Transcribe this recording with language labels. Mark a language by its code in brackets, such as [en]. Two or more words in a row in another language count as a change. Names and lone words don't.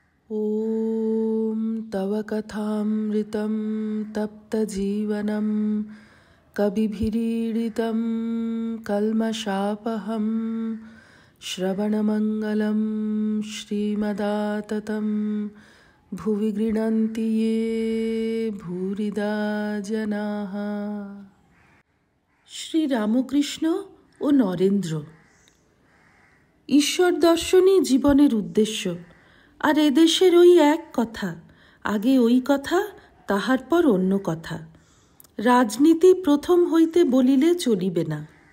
[sa] ॐ तव कथामृतं तप्तजीवनं कविभिरीडितं कल्मषापहं श्रवणमङ्गलं श्रीमदाततं भुवि गृह्णन्ति ये भूरिदा जनाः। [bn] শ্রী রামকৃষ্ণ ও নরেন্দ্র। ঈশ্বর দর্শনই জীবনের উদ্দেশ্য। আর এদেশের ওই এক কথা, আগে ওই কথা, তাহার পর অন্য কথা। রাজনীতি প্রথম হইতে বলিলে চলিবে না।